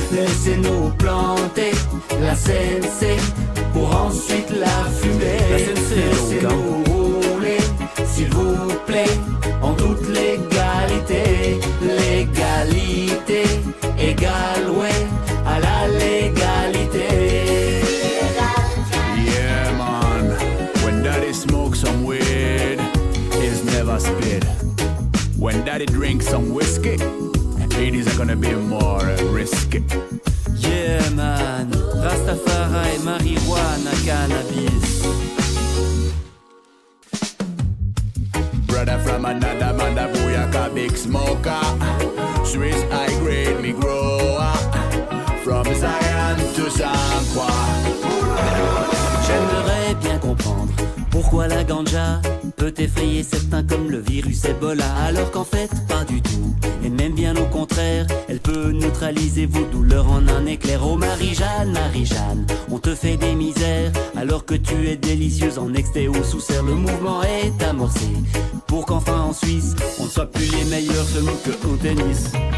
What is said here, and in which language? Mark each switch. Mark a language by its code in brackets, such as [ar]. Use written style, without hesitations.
[fr] Laissez-nous planter la CNC pour ensuite la fumer. La CNC, laissez-nous rouler, s'il vous plaît, en toute légalité. Légalité égale, ouais, à la légalité. [en] Yeah, man, when daddy smokes some weed, it's never spit. When daddy drinks some whiskey, it is gonna be more risky. Yeah, man, Rastafari, marijuana, cannabis. Brother from another mother, booyaka, big smoker. Swiss high grade, me grower. From Zion to Saint-Croix. [fr] J'aimerais bien comprendre Pourquoi la ganja peut effrayer certains comme le virus Ebola, alors qu'en fait pas du tout, et même bien au contraire, elle peut neutraliser vos douleurs en un éclair. Oh Marie-Jeanne, Marie-Jeanne, on te fait des misères alors que tu es délicieuse en exté ou sous serre. Le mouvement est amorcé pour qu'enfin en Suisse on ne soit plus les meilleurs seulement que au tennis.